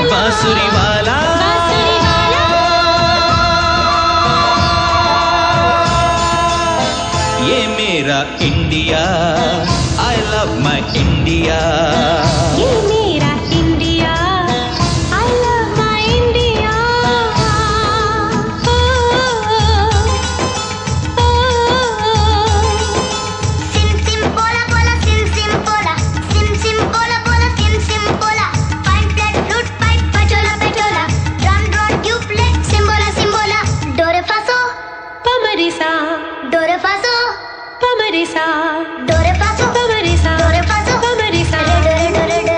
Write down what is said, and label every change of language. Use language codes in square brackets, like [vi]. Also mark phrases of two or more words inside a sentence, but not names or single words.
[hi] बांसुरी वाला। बांसुरी वाला। ये मेरा इंडिया, [en] I love my India। [hi] ये मेरा इंडिया, [en] I love my India। Sim sim bola bola sim sim bola, sim sim bola bola sim sim bola. Fine flat flute pipe pachola pachola, drum drum tublet simbola simbola. Do re fa so, पमरिसा, do re fa so, पमरिसा, do re fa so, पमरिसा, do re fa so, पमरिसा। do re